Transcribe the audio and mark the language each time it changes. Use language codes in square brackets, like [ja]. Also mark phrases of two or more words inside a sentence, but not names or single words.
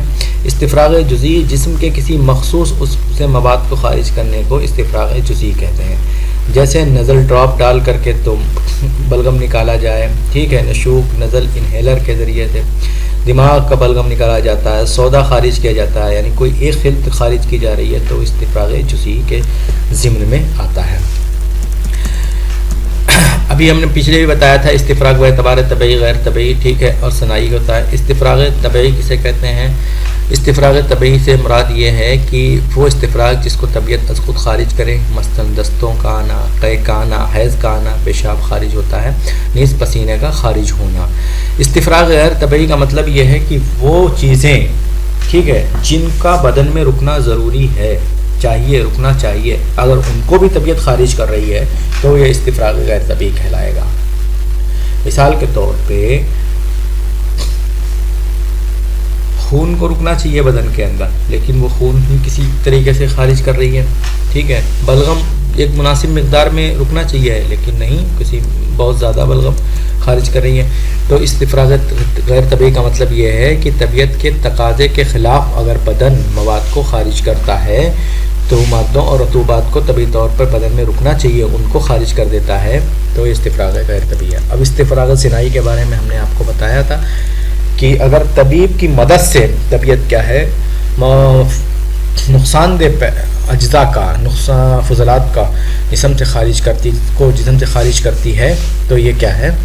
[ur] استفراغ جزئی جسم کے کسی مخصوص سے مواد کو خارج کرنے کو استفراغ جزئی کہتے ہیں، جیسے [en] nasal drop [ur] ڈال کر کے تو بلغم نکالا جائے، ٹھیک ہے، نشوک [en] nasal inhaler [ur] کے ذریعے سے دماغ کا بلغم نکالا جاتا ہے، سودا خارج کیا جاتا ہے، یعنی کوئی ایک خلط خارج کی جا رہی ہے تو استفراغ جزئی کے ضمن میں آتا ہے۔ ابھی ہم نے پچھلے بھی بتایا تھا استفراغ باعتبار طبیعی غیر طبیعی، ٹھیک ہے، اور صناعی ہوتا ہے۔ استفراغ طبیعی کسے کہتے ہیں؟ استفراغ طبیعی سے مراد یہ ہے کہ وہ استفراغ جس کو طبیعت از خود خارج کرے، مثلاً دستوں کا آنا، قے کا آنا، حیض کا آنا، پیشاب خارج ہوتا ہے، نیز پسینے کا خارج ہونا۔ استفراغ غیر طبیعی کا مطلب یہ ہے کہ وہ چیزیں، ٹھیک ہے، جن کا بدن میں رکنا ضروری ہے، چاہیے، رکنا چاہیے، اگر ان کو بھی طبیعت خارج کر رہی ہے تو یہ استفراغ غیر طبیعی کہلائے گا۔ مثال کے طور پہ خون کو رکنا چاہیے بدن کے اندر، لیکن وہ خون ہی کسی طریقے سے خارج کر رہی ہے، ٹھیک ہے۔ بلغم ایک مناسب مقدار میں رکنا چاہیے لیکن نہیں، کسی بہت زیادہ بلغم خارج کر رہی ہے۔ تو استفراغ غیر طبیعی کا مطلب یہ ہے کہ طبیعت کے تقاضے کے خلاف اگر بدن مواد کو خارج کرتا ہے تو مادوں اور رطوبات کو طبیعی طور پر بدن میں رکنا چاہیے، ان کو خارج کر دیتا ہے، تو یہ استفراغ غیر طبیعی ہے۔ اب استفراغ صناعی کے بارے میں ہم نے آپ کو بتایا تھا کہ اگر طبیب کی مدد سے طبیعت کیا ہے نقصان دہ اجزاء کا، فضلات کا جسم سے خارج کرتی ہے تو یہ کیا ہے؟